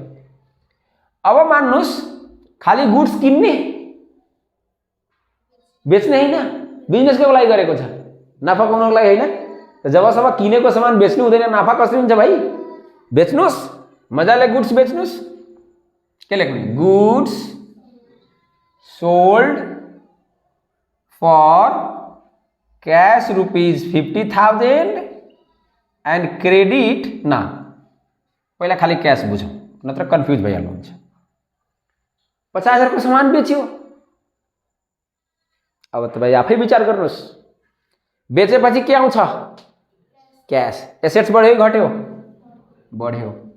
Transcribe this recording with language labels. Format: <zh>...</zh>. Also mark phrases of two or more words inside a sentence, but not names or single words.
<ne>अब मान्नुस् खाली गुड्स किन्ने बेच्ने हैन, बिजनेसको लागि गरेको छ, नाफा कमाउनको लागि हैन। जबसम्म किनेको सामान बेच्नु हुँदैन, नाफा कसरी हुन्छ भाइ? बेच्नुस्, मजाले गुड्स बेच्नुस्। के लेख्ने?</ne> <en>goods sold for cash ₹50,000 and credit ना।</en> <ne>पहिला खाली क्यास बुझौँ, नत्र कन्फ्युज भइहाल्नुहुन्छ। 50,000 को सामान बेच्यो। अब तपाईँ आफै विचार गर्नुहोस्, बेचेपछि के आउँछ? क्यास। एसेट्स बढ्यो कि घट्यो? बढ्यो।</ne>